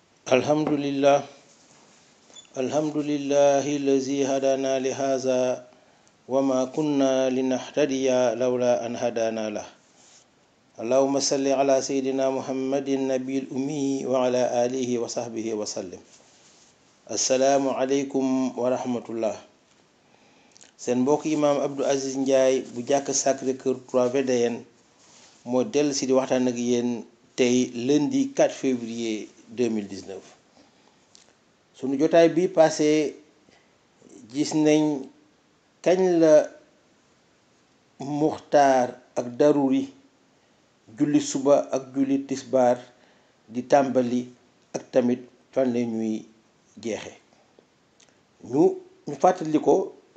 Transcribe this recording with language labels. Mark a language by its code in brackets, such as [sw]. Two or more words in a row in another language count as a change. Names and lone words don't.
[ar] الحمد لله الحمد لله الذي هدانا لهذا وما كنا لنهتدي لولا أن هدانا الله اللهم صل على سيدنا محمد النبي الأمي وعلى آله وصحبه وسلم. السلام عليكم ورحمة الله. [wo] seen mbokk imaam Abdou Aziz Ndiaye bu jàkk Sacré-Cœur 3 VDN moo dellu si di waxtaan ak yéen tey [fr] lundi 4 février 2019. [wo] sunu jotaay bi passé gis nañ kañ la muxtaar ak daruri julli suba ak julli tisbaar di tàmbali ak tamit fan la ñuy jeexe ñu fàttali ko